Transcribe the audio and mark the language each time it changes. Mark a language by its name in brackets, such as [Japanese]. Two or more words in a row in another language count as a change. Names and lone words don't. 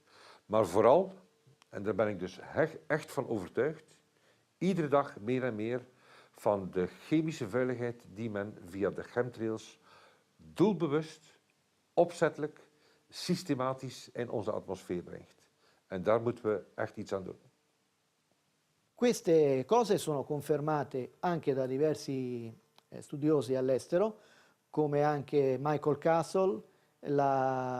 [Dutch] Maar vooral, en daar ben ik dus echt van overtuigd, iedere dag meer en meer van de chemische vuiligheid die men via de chemtrails doelbewust, opzettelijk, systematisch in onze atmosfeer brengt. En daar moeten we echt iets aan doen. [Italian] Queste cose sono confermate anche da diversi studiosi all'estero, come anche Michael Castle, la